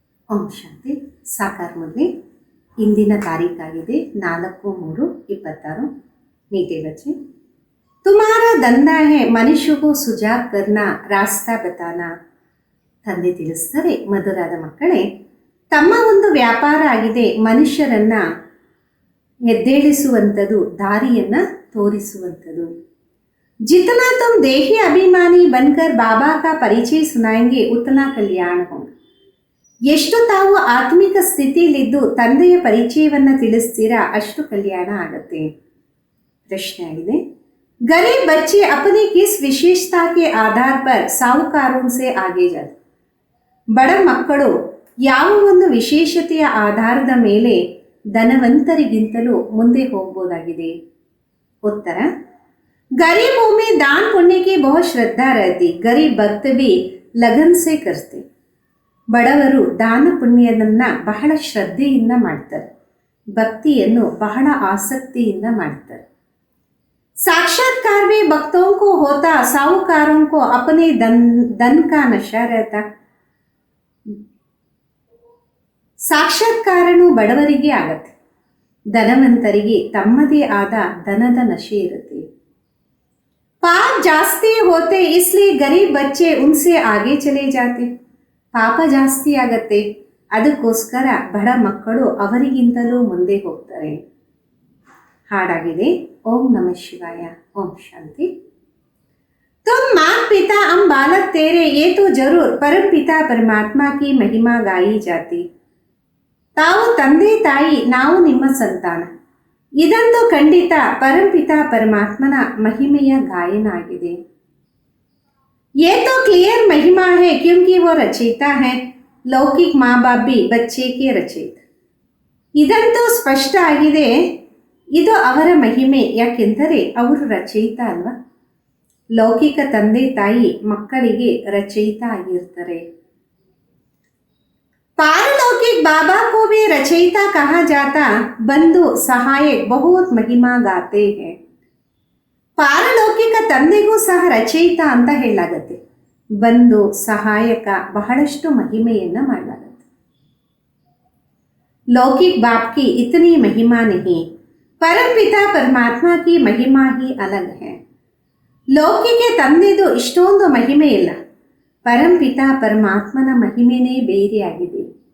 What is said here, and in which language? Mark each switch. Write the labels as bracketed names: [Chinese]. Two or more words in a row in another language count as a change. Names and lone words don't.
[Kannada] ಓಂ ಶಾಂತಿ. ಸಾಕಾರ ಮುರಳಿ. ಇಂದಿನ ತಾರೀಕಾಗಿದೆ 4/3/26. [Hindi] मीठे बच्चे, तुम्हारा धंधा है मनुष्य को सुजाग करना, रास्ता बताना. [Kannada] ತಂದೆ ತಿಳಿಸ್ತಾರೆ, ಮಧುರಾದ ಮಕ್ಕಳೇ, ತಮ್ಮ ಒಂದು ವ್ಯಾಪಾರ ಆಗಿದೆ ಮನುಷ್ಯರನ್ನ ಎದ್ದೇಳಿಸುವಂಥದ್ದು, ದಾರಿಯನ್ನ ತೋರಿಸುವಂಥದ್ದು. [Hindi] जितना तुम देही अभिमानी बनकर बाबा का परिचय सुनाएंगे उतना कल्याण होगा. [Kannada] ಎಷ್ಟು ತಾವು ಆತ್ಮಿಕ ಸ್ಥಿತಿಯಲ್ಲಿದ್ದು ತಂದೆಯ ಪರಿಚಯವನ್ನು ತಿಳಿಸ್ತೀರಾ ಅಷ್ಟು ಕಲ್ಯಾಣ ಆಗತ್ತೆ. ಪ್ರಶ್ನೆ ಆಗಿದೆ, [Hindi] गरीब बच्चे अपनी किस विशेषता के आधार पर साहूकारों से आगे जाते. [Kannada] ಬಡ ಮಕ್ಕಳು ಯಾವ ಒಂದು ವಿಶೇಷತೆಯ ಆಧಾರದ ಮೇಲೆ ಧನವಂತರಿಗಿಂತಲೂ ಮುಂದೆ ಹೋಗಬಹುದಾಗಿದೆ? ಉತ್ತರ, [Hindi] गरीबों में दान पुण्य की बहुत श्रद्धा रहती, गरीब भक्त भी लगन से करते. [Kannada] ಬಡವರು ದಾನ ಪುಣ್ಯದನ್ನ ಬಹಳ ಶ್ರದ್ಧೆಯಿಂದ ಮಾಡ್ತಾರೆ, ಭಕ್ತಿಯನ್ನು ಬಹಳ ಆಸಕ್ತಿಯಿಂದ ಮಾಡ್ತಾರೆ. [Hindi] साक्षात्कार भी भक्तों को होता, साहूकारों को अपने धन का नशा रहता. [Kannada] ಸಾಕ್ಷಾತ್ಕಾರನು ಬಡವರಿಗೆ ಆಗತ್ತೆ, ಧನವಂತರಿಗೆ ತಮ್ಮದೇ ಆದ ಧನದ ನಶೆ ಇರುತ್ತೆ. [Hindi] पाप जास्ती होते इसलिए गरीब बच्चे उनसे आगे चले जाते. [Kannada] ಪಾಪ ಜಾಸ್ತಿ ಆಗತ್ತೆ, ಅದಕ್ಕೋಸ್ಕರ ಬಡ ಮಕ್ಕಳು ಅವರಿಗಿಂತಲೂ ಮುಂದೆ ಹೋಗ್ತಾರೆ. ಹಾಡಾಗಿದೆ. ಓಂ ನಮಃ ಶಿವಾಯ. ಓಂ ಶಾಂತಿ. [Hindi] तुम माँ पिता हम बालक तेरे, ये तो जरूर परम पिता परमात्मा की महिमा गाई जाती. [Kannada] ತಾವು ತಂದೆ ತಾಯಿ, ನಾವು ನಿಮ್ಮ ಸಂತಾನ, ಇದಂತೂ ಖಂಡಿತ ಪರಂಪಿತ ಪರಮಾತ್ಮನ ಮಹಿಮೆಯ ಗಾಯನ ಆಗಿದೆ. [Hindi] ये तो क्लियर महिमा है क्योंकि वो रचयिता है, लौकिक माँ बाप भी बच्चे के रचयिता. [Kannada] ಇದಂತೂ ಸ್ಪಷ್ಟ ಆಗಿದೆ, ಇದು ಅವರ ಮಹಿಮೆ, ಯಾಕೆಂದರೆ ಅವರು ರಚಯಿತ ಅಲ್ವಾ. ಲೌಕಿಕ ತಂದೆ ತಾಯಿ ಮಕ್ಕಳಿಗೆ ರಚಯಿತ ಆಗಿರ್ತಾರೆ. [Hindi] पारलौकिक बाबा को भी रचयिता कहा जाता, बंधु सहायक बहुत महिमा गाते हैं. [Kannada] ಪಾರಲೌಕಿಕ ತಂದೆಗೂ ಸಹ ರಚಯಿತ ಅಂತ ಹೇಳಲಾಗತ್ತೆ, ಬಂಧು ಸಹಾಯಕ ಬಹಳಷ್ಟು ಮಹಿಮೆಯನ್ನ ಮಾಡಲಾಗತ್ತೆ. [Hindi] लौकिक बाप की इतनी महिमा नहीं, परमपिता परमात्मा की महिमा ही अलग है. [Kannada] ಲೌಕಿಕ ತಂದೆದು ಇಷ್ಟೊಂದು ಮಹಿಮೆ ಇಲ್ಲ, ಪರಂಪಿತ ಪರಮಾತ್ಮನ ಮಹಿಮೆನೇ ಬೇರೆಯಾಗಿದೆ.